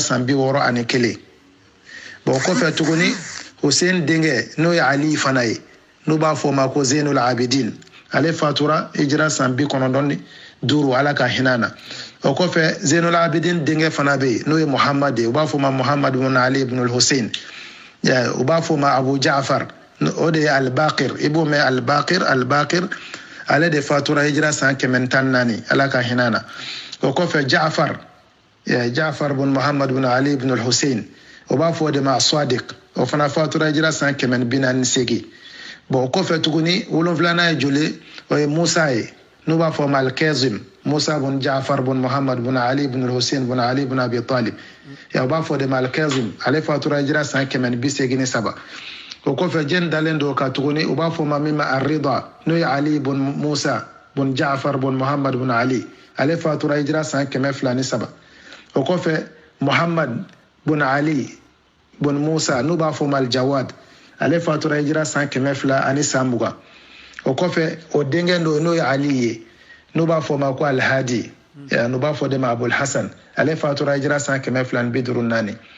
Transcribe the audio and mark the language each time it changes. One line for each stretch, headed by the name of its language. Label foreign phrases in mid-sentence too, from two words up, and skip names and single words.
Bambara: san 61 bon kɔfɛ tuguni Hussein denkɛ n'o ye Ali fana ye n'o b'a fɔ ma ko Zainul Abidin ale fatura hijira san 95 ala ka hinana o kɔfɛ Zainul Abidin denkɛ fana bɛ yen n'o ye Muhammad ye u b'a fɔ ma Muhammad bin Ali ibn al-Hussein u b'a fɔ ma Abu Ja'far o de ye Al-Baqir i b'o mɛn Al-Baqir ale de fatura hijira san 114 ala ka hinana o kɔfɛ Ja'far bin Muhammad bin Ali ibn al-Hussein o b'a fɔ de ma Sadiq o fana fatura hijira san 148 bon o kɔfɛ tuguni 7 ye joli o ye Musa ye n'u b'a fɔ ma Al-Kazim Musa bin Ja'far bin Muhammad bin Ali bin al-Hussein bin Ali bin Abi Talib o b'a fɔ de ma Al-Kazim ale fatura hijira san 187 o kɔfɛ jɛn dalen do ka tuguni u b'a fɔ ma min ma Ar-Rida n'o ye Ali bin Musa bin Ja'far bin Muhammad bin Ali ale fatura hijira san 207 o kɔfɛ Muhammad bin Ali bin Musa n'u b'a fɔ ma Al-Jawad ale fatura hijira san 220 o kɔfɛ o denkɛ dɔ n'o ye Ali ye n'u b'a fɔ ma ko Al-Hadi n'u b'a fɔ de ma Abul Hasan ale fatura hijira san 254